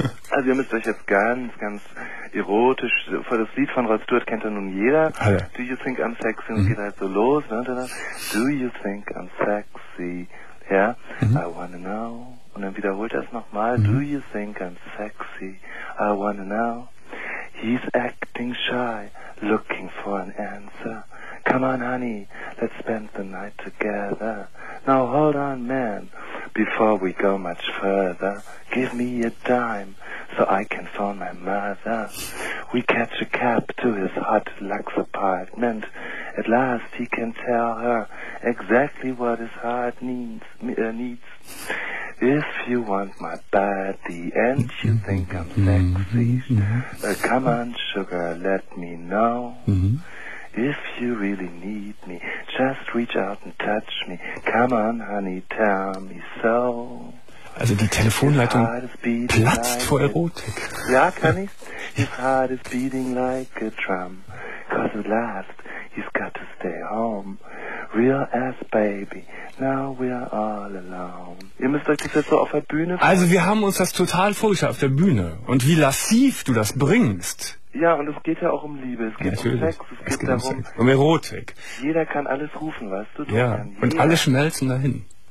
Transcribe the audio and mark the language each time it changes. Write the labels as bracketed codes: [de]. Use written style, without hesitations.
[de] Also ihr müsst euch jetzt ganz, ganz erotisch, vor das Lied von Rod Stewart kennt ja nun jeder. Alle. [en] Do you think I'm sexy? [de] Und geht halt so los. Ne? [en] Do you think I'm sexy? Ja, I wanna know. [de] Und dann wiederholt er es nochmal. [en] Do you think I'm sexy? I wanna know. He's acting shy, looking for an answer. Come on, honey, let's spend the night together. Now hold on, man, before we go much further. Give me a dime, so I can phone my mother. We catch a cab to his hot lux apartment. At last he can tell her exactly what his heart needs. If you want my body and you think I'm sexy, come on, sugar, let me know. If you really need me, just reach out and touch me. Come on, honey, tell me so. [de] Also die Telefonleitung platzt vor Erotik. Ja, kann ich. [en] His heart is beating like a drum. Cause at last, he's got to stay home. Real ass baby, now we're all alone. [de] Ihr müsst euch das jetzt so auf der Bühne vorstellen. Also wir haben uns das total vorgestellt auf der Bühne. Und wie lassiv du das bringst. Ja, und es geht ja auch um Liebe, es geht um Sex, es geht darum, um Erotik. Jeder kann alles rufen, weißt du? Ja, und alle schmelzen dahin.